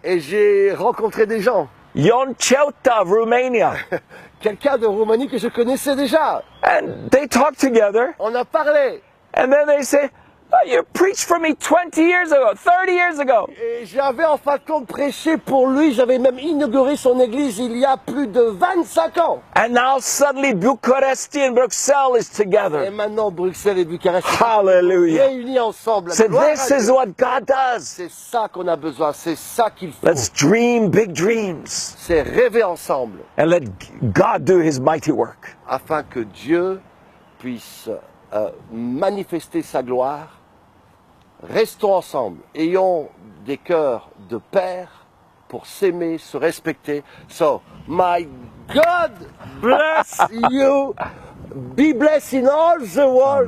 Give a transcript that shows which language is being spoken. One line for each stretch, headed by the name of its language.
French: et j'ai rencontré des gens.
English: Ion Ceuta of Romania,
French: Quelqu'un de Roumanie que je connaissais déjà.
English: and they talk together,
French: On a parlé.
English: and then they say, oh, you preached for me 20 years ago, 30 years ago.
French: Et j'avais en fin de compte prêché pour lui, j'avais même inauguré son église il y a plus de 25 ans.
English: And now suddenly Bucharest and Bruxelles is
French: Et
English: together.
French: maintenant Bruxelles et Bucarest sont
English: Hallelujah.
French: réunis ensemble.
English: So
French: Gloire
English: this
French: à
English: is
French: Dieu.
English: what God does.
French: C'est ça qu'on a besoin, c'est ça qu'il faut.
English: Let's dream big dreams
French: C'est rêver ensemble
English: and let God do his mighty work.
French: afin que Dieu puisse manifester sa gloire. Restons ensemble, ayons des cœurs de père pour s'aimer, se respecter.
English: So, my God bless you. Be blessed in all the world.